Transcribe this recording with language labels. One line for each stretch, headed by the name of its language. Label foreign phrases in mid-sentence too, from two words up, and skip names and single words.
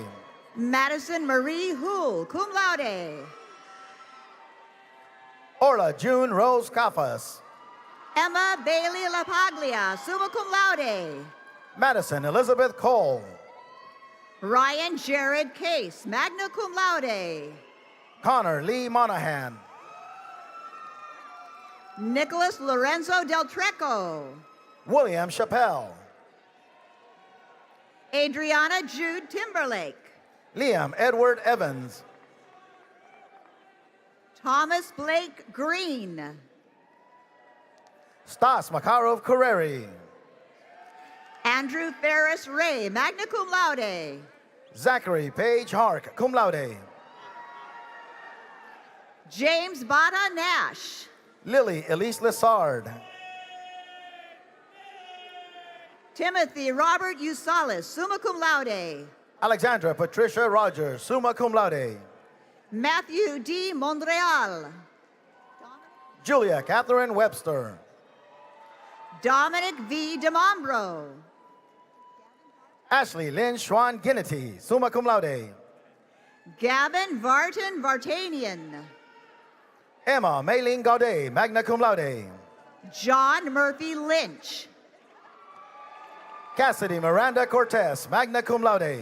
English: Madison Marie Houle,
Latin: cum laude.
English: Orla June Rose Cafas. Emma Bailey LaPaglia,
Latin: summa cum laude.
English: Madison Elizabeth Cole. Ryan Jared Case,
Latin: magna cum laude.
English: Connor Lee Monahan. Nicholas Lorenzo Del Treco. William Chappelle. Adriana Jude Timberlake. Liam Edward Evans. Thomas Blake Green. Stas Makarov Carreri. Andrew Ferris Ray,
Latin: magna cum laude.
English: Zachary Page Hark,
Latin: cum laude.
English: James Bada Nash. Lily Elise Lessard. Timothy Robert Usalis,
Latin: summa cum laude.
English: Alexandra Patricia Rogers,
Latin: summa cum laude.
English: Matthew D. Montreal. Julia Catherine Webster. Dominic V. DeMombro. Ashley Lynn Schwan Ginnity,
Latin: summa cum laude.
English: Gavin Vartan Vartanian. Emma Maylene Gaudet,
Latin: magna cum laude.
English: John Murphy Lynch. Cassidy Miranda Cortez,
Latin: magna cum laude.